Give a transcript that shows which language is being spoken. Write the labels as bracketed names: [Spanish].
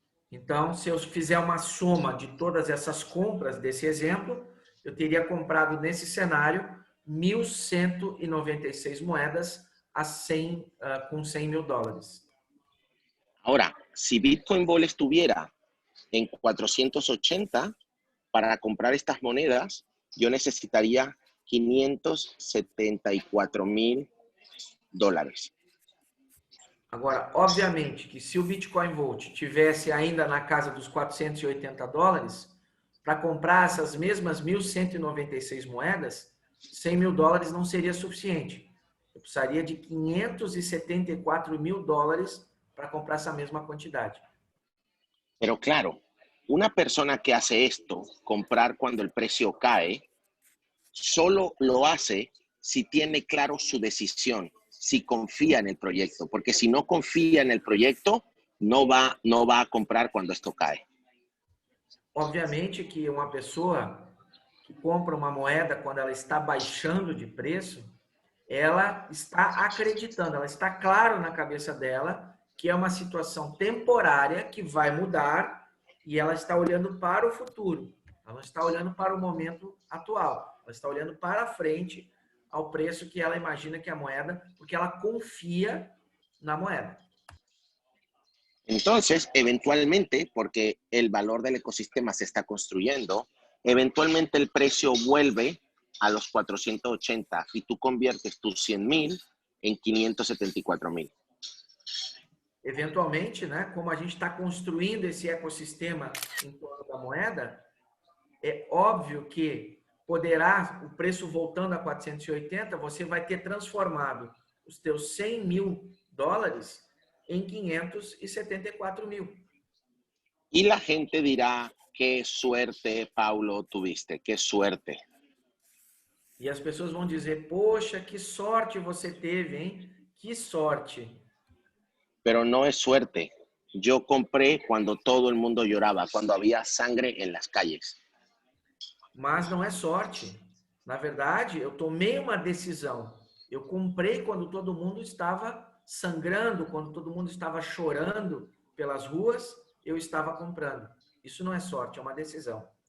[Portuguese] Então, se eu fizer uma soma de todas essas compras desse exemplo, eu teria comprado nesse cenário 1.196 moedas com 100 mil dólares. [Spanish] Ahora, si Bitcoin Ball estuviera en 480, para comprar estas monedas, yo necesitaría 574,000 dólares. [Portuguese] Agora, obviamente que se o Bitcoin Volt tivesse ainda na casa dos 480 dólares, para comprar essas mesmas 1.196 moedas, 100 mil dólares não seria suficiente. Eu precisaria de 574 mil dólares para comprar essa mesma quantidade. [Spanish] Pero claro, una persona que hace esto, comprar cuando el precio cae, solo lo hace si tiene claro su decisión, si confía en el proyecto, porque si no confía en el proyecto, no va a comprar cuando esto cae. [Portuguese] Obviamente que uma pessoa que compra uma moeda quando ela está baixando de preço, ela está acreditando, ela está claro na cabeça dela que é uma situação temporária que vai mudar e ela está olhando para o futuro. Ela não está olhando para o momento atual. Ela está olhando para frente ao preço que ela imagina que é a moeda, porque ela confia na moeda. [Spanish] Entonces, eventualmente, porque el valor del ecosistema se está construyendo, eventualmente el precio vuelve a los 480 y tú conviertes tus 100,000 en 574,000. [Portuguese] Eventualmente, né, como a gente está construindo esse ecossistema em torno da moeda, é óbvio que poderá, o preço voltando a 480, você vai ter transformado os teus 100 mil dólares em 574 mil. [Spanish] Y la gente dirá, qué suerte, Paulo, tuviste, qué suerte. [Portuguese] E as pessoas vão dizer, poxa, que sorte você teve, hein? Que sorte. [Spanish] Pero no es suerte. Yo compré cuando todo el mundo lloraba, cuando había sangre en las calles. [Portuguese] Mas não é sorte. Na verdade, eu tomei uma decisão. Eu comprei quando todo mundo estava sangrando, quando todo mundo estava chorando pelas ruas, eu estava comprando. Isso não é sorte, é uma decisão.